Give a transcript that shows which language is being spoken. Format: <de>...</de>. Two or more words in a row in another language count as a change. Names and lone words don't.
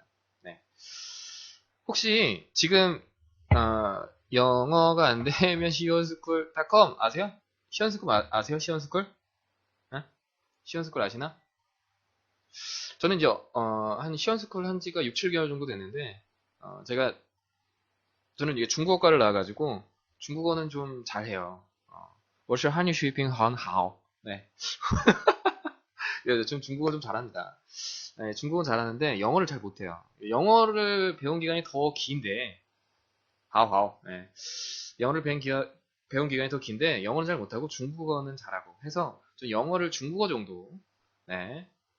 <ko>네. 혹시 지금 영어가 안 되면 시원스쿨.com 아세요? 시원스쿨 아세요? 시원스쿨? 네? 시원스쿨 아시나? 저는 이제 한 시원스쿨 한 지가 6, 7개월 정도 됐는데 저는 이게 중국어과를 나와가지고 중국어는 좀 잘해요.</ko> <zh>我是汉语水平很好.</zh> <ko>네. 좀 중국어 좀 잘합니다. 네, 중국어는 잘하는데 영어를 잘 못해요. 영어를 배운 기간이 더 긴데</ko> <zh>好好.</zh> <ko>네. 영어를 배운 기간이 더 긴데 영어는 잘 못하고 중국어는 잘하고 해서 좀 영어를 중국어 정도 네.</ko>